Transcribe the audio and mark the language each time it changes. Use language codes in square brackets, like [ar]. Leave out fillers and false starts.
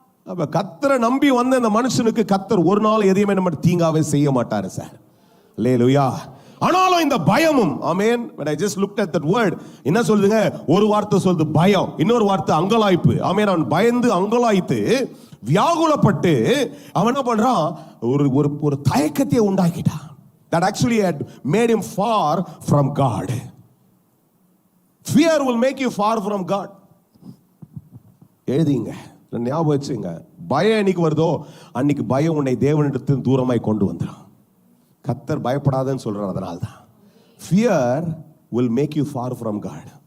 [ta] அப்ப கர்த்தரை நம்பி வந்த இந்த மனுஷனுக்கு கர்த்தர் ஒரு நாள் எதையுமே நம்ம தீங்காவே செய்ய மாட்டாரு சார். அல்லேலூயா. ஆனாலும் இந்த பயமும், ஆமென், [en] when I just looked at that word, [ta] என்ன சொல்லுதுங்க, ஒரு வார்த்தை சொல்லுது பயம், இன்னொரு வார்த்தை அங்கலாய்ப்பு. ஆமென். அவன் பயந்து அங்கலாய்த்து வியாகுலப்பட்டு அவன் என்ன பண்றான், ஒரு தயக்கத்தை உண்டாக்கிட்டான். [en] That actually had made him far from God. Fear will make you far from God. [ta] எழுதிங்க, ஞாபகம் வச்சுங்க. பயம் என்னைக்கு வருதோ அன்னைக்கு பயம் உன்னை தேவனிடத்தில் தூரமாய் கொண்டு வந்துடும். கர்த்தர் பயப்படாதன்னு சொல்றார். அதனால்தான் [en] fear will make you far from God.